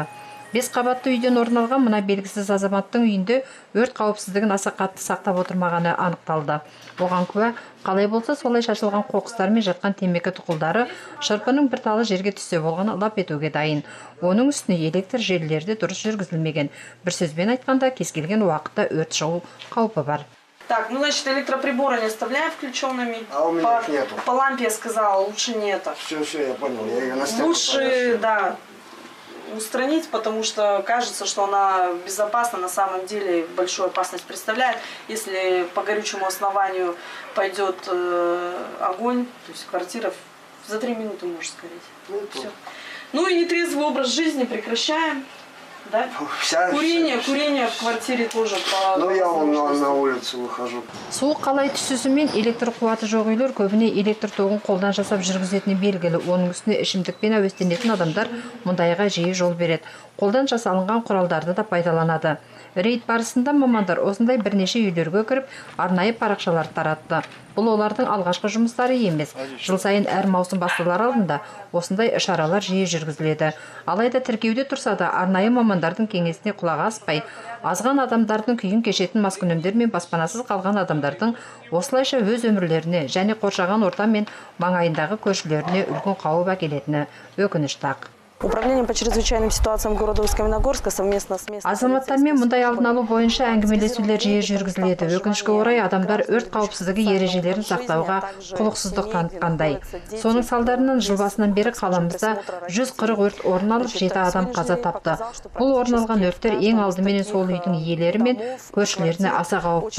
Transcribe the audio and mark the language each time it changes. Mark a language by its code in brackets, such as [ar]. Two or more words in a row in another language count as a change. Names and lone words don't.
[kk] 5 қабатты үйден орын алған мына белгісіз азаматтың үйінде өрт қауіпсіздігін аса қатты сақтап отырмағаны анықталды. Оған куә, қалай болса солай шашылған қоқыстар мен жатқан темекі тұқылдары шырпының бір талы жерге түссе болғаны лап етуге дайын. Оның үстіне электр желілері де дұрыс жүргізілмеген. Bir сөзбен айтқанда, кез келген уақытта өрт шығу қаупі бар. [ru] Так, ну значит, электроприборы не оставляем включенными. А у меня их нету. По лампе я сказала, лучше не это. Все, я понял. Я ее на стенку Лучше, повешу. да, устранить, потому что кажется, что она безопасна, на самом деле большую опасность представляет. Если по горючему основанию пойдет огонь, то есть квартира за 3 минуты может сгореть. Все. Ну и нетрезвый образ жизни прекращаем. Да? Курение в квартире тоже. Ну я вон на улицу выхожу. [kk] Суық қалай түсісімен электр қуаты жоқ үйлер көбіне электр тоғын қолдан жасап жүргізетіні белгілі. Оның үстіне ішімдікпен әуестенетін адамдар мұндайға жиі жол береді. Қолдан жасалынған құралдарды да пайдаланады. Рейд барысында мамандар осындай бірнеше үйлерге кіріп, арнайы парақшалар таратты. Бұл олардың алғашқы жұмыстары емес. Жыл сайын әр маусым басталар алдында осындай шаралар жиі жүргізіледі. Алайда тіркеуде тұрса да арнайы мамандардың кеңесіне құлақ аспай, азған адамдардың күйін кешетін маскүнемдер мен баспанасыз қалған адамдардың осылайша өз өмірлеріне және қоршаған орта мен маңайындағы көршілеріне үлкен қауіп әкелетіні өкінішті ақ. [ru] Управлением по чрезвычайным ситуациям города Усть-Каменогорска совместно с местными... [kk] Азаматтармен мұндай алдын алу бойынша әңгімелесулер жиі жүргізіледі. Өкінішке орай адамдар өрт қауіпсіздігі ережелерін сақтауға құлықсыздық танытқандай. Соның салдарынан жыл басынан бері қаламызда 140 өрт орын алып, 7 адам қаза тапты. Бұл орын алған өрттер ең алдымен сол үйдің иелері мен көршілеріне аса қауіпті.